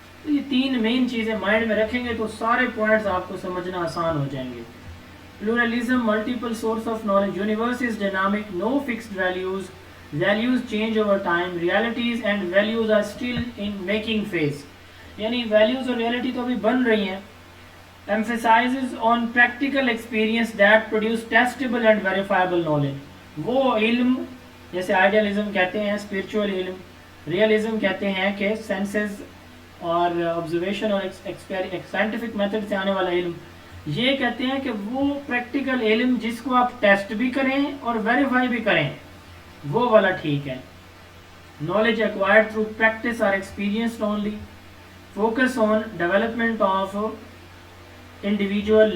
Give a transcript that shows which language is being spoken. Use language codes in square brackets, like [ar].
[ur] تو یہ تین مین چیزیں مائنڈ میں رکھیں گے تو سارے پوائنٹس آپ کو سمجھنا آسان ہو جائیں گے. [en] Pluralism, multiple source of knowledge, universe is dynamic, no fixed values change over time, realities and values are still in making phase. [ur] یعنی ویلیوز اور ریالٹی تو ابھی بن رہی ہیں. [en] emphasizes on practical experience that produce testable and verifiable knowledge. [ur] وہ علم جیسے idealism کہتے ہیں اسپرچول علم, ریئلزم کہتے ہیں کہ سینسز اور آبزرویشن اور سائنٹیفک میتھڈ سے آنے والا علم. یہ کہتے ہیں کہ وہ پریکٹیکل علم جس کو آپ ٹیسٹ بھی کریں اور ویریفائی بھی کریں, وہ والا ٹھیک ہے. [en] knowledge acquired through practice or experienced only. focus on development of individual.